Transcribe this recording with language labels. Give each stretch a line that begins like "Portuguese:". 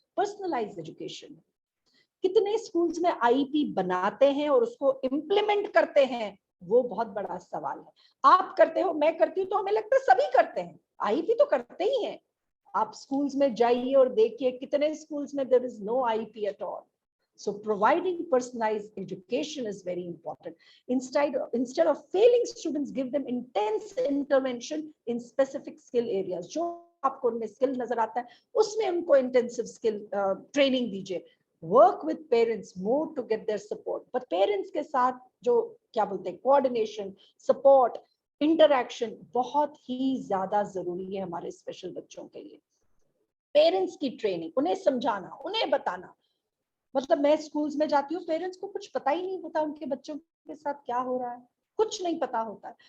Hindi: Personalise education. कितने schools में IEP बनाते हैं और उसको इम्प्लीमेंट करते हैं, वो बहुत बड़ा सवाल है। आप करते हो, मैं करती हूँ, तो हमें लगता है सभी करते हैं, आईईपी तो करते ही हैं। आप स्कूल्स में जाइए और देखिए कितने स्कूल्स में
English: There is no IEP at all. So providing personalized education is very important. Instead of failing students, give them intense intervention in specific skill areas.
Hindi: जो आपको उनमें स्किल नजर आता है उसमें उनको इंटेंसिव स्किल ट्रेनिंग दीजिए।
English: Work with parents more to get their support.
Hindi: But parents के साथ जो क्या बोलते हैं, coordination, support, interaction बहुत ही ज्यादा जरूरी है हमारे स्पेशल बच्चों के लिए। पेरेंट्स की ट्रेनिंग, उन्हें समझाना, उन्हें बताना। मतलब मैं स्कूल्स में जाती हूँ, पेरेंट्स को कुछ पता ही नहीं होता उनके बच्चों के साथ क्या हो रहा है, कुछ नहीं पता होता है।